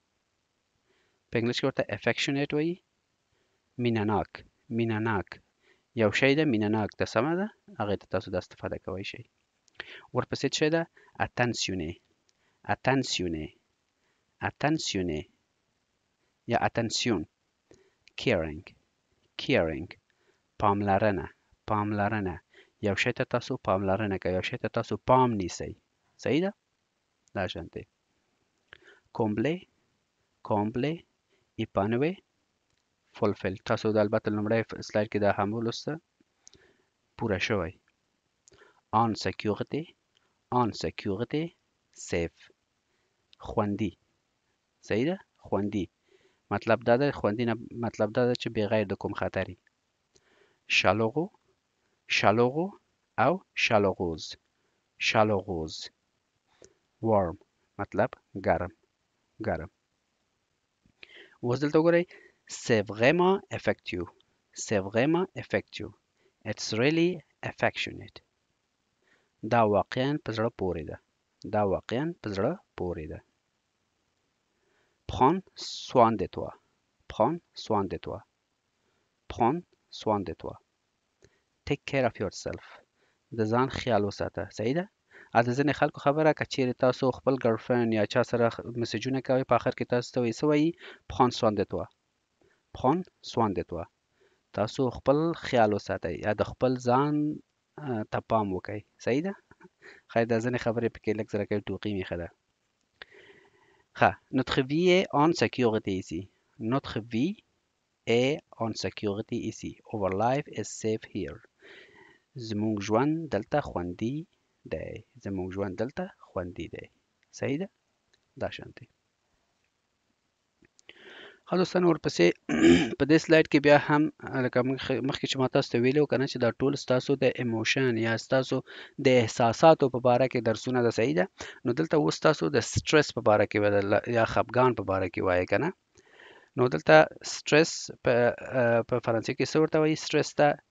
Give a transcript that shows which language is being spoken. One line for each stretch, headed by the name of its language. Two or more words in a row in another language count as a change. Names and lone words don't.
Pashto: په انګلیش کې ورته affectionate وایي. مینه‌ناک، مینه‌ناک. یو شی ده مینه‌ناک ده. سمه ده. هغې ته تاسو دا استفاده کولی شئ. ورپسې څه شی ده؟
French: attentionné، attentionné، attentionné
Pashto: یا attention.
English: caring، caring،
Pashto: پاملرنه، پاملرنه. یو شی ته تاسو پاملرنه کوئ، یو شی ته تاسو پام نیسئ. صحیح ده. دا شانتې.
French: combler، combler، épanouir،
English: fulfill.
Pashto: تاسو د البته لومړی سلاید کې دا هم ولوسته. پوره شوی.
French: en sécurité، en sécurité، safe،
Pashto: خوندي. صحیح ده. خوندي. مطلب دا ده خوندي نه مطلب دا ده چې بغیر د کوم خطري.
French: chaleureux، chaleureux او chaleureuse، chaleureuse.
Pashto: warm مطلب ګرم، ګرم. اوس دلته وګورئ.
French: c'est vraiment effective، c'est vraiment effective،
English: it's really affectionate.
Pashto: دا واقعاً په زړه پورې ده، دا واقعاً په زړه پورې ده.
French: prends soin de toi prends soin de toi prends soin de toi
English: take care of yourself
Pashto: د ځان خیال وساته صحیح ده د ځینې خلکو خبره که چیرې تاسو خپل ګرلفرند یا چا سره مسیجونه کوئ په آخر کې تاسو ته وایي څه وایي
French: prends soin de toi prends soin de toi
Pashto: تاسو خپل خیال وساتئ یا د خپل ځان ته پام وکئ صحیح ده خیر دا ځینې خبرې پکې لږ زرکې ټوقي میخه ده ښه
French: notre vie est en sécurité ici notre vie est en sécurité ici
English: our life is safe here
Pashto: زموږ ژوند دلته خوندي دی زموږ ژوند دلته خوندي دی صحیح ده دا شانتي ښه دوستانو ورپسې په دې سلاید کې بیا هم لکه مخکې چې ما تاسو ته ویلي وو که نه چې دا ټول ستاسو د ایموشن یا ستاسو د احساساتو په باره کې درسونه ده صحیح ده نو دلته اوس تاسو د سټرس په باره کې یا خفګان په باره کې وایي که نه نو دلته سټرس په فرانسې کې څه ورته وایي سټرس ته